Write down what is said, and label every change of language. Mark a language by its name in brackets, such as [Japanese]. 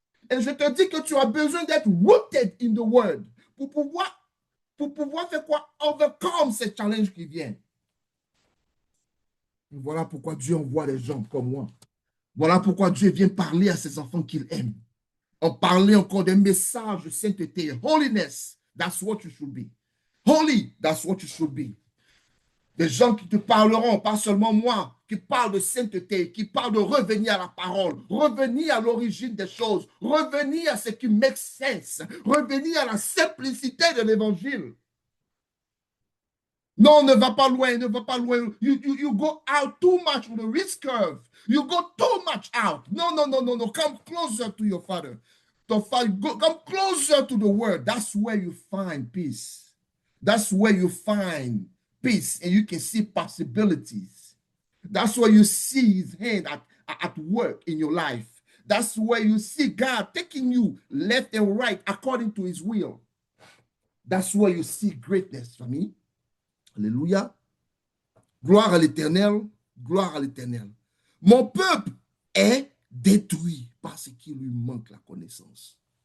[French] Et je te dis que tu as besoin d'être [English] rooted in the word [French] pour pouvoir faire quoi? [English] Overcome [French] ces challenges qui viennent. Voilà pourquoi Dieu envoie des gens comme moi. Voilà pourquoi Dieu vient parler à ses enfants qu'il aime. En parler encore des messages de sainteté. [English] Holiness, that's what you should be. Holy, that's what you should be. [French] Des gens qui te parleront, pas seulement moi, qui parlent de sainteté, qui parlent de revenir à la parole, revenir à l'origine des choses, revenir à ce qui [English] make sense, [French] revenir à la simplicité de l'évangile. Non, ne va pas loin, ne va pas loin. [English] You go out too much with the risk curve. You go too much out. No. Come closer to your Father. Come closer to the Word. That's where you find peace. That's where you find peace and you can see possibilities. That's where you see His hand at work in your life. That's where you see God taking you left and right according to His will. That's where you see greatness, famille. [French] Alléluia. Gloire à l'Éternel. Gloire à l'Éternel. Mon peuple est détruit parce qu'il lui manque la connaissance.